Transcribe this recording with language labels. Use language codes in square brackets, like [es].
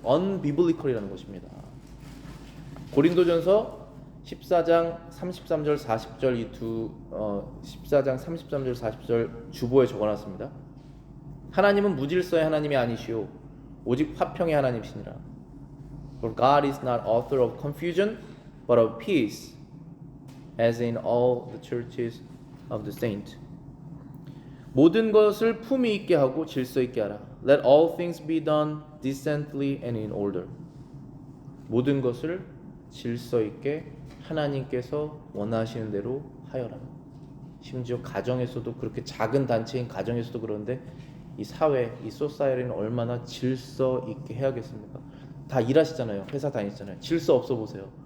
[ko] unbiblical이라는 것입니다. 고린도전서 14장 33절 40절 이 14장 33절 40절 주보에 적어놨습니다. 하나님은 무질서의 하나님이 아니시오 오직 화평의 하나님이시니라. [en] For God is not author of confusion but of peace as in all the churches of the saints. [ko] 모든 것을 품위 있게 하고 질서 있게 하라. [en] Let all things be done decently and in order. [ko] 모든 것을 질서 있게 하나님께서 원하시는 대로 하여라. 심지어 가정에서도 그렇게 작은 단체인 가정에서도 그런데 이 사회, 이 소사이어티는 얼마나 질서 있게 해야겠습니까? 다 일하시잖아요. 회사 다니시잖아요. 질서 없어 보세요.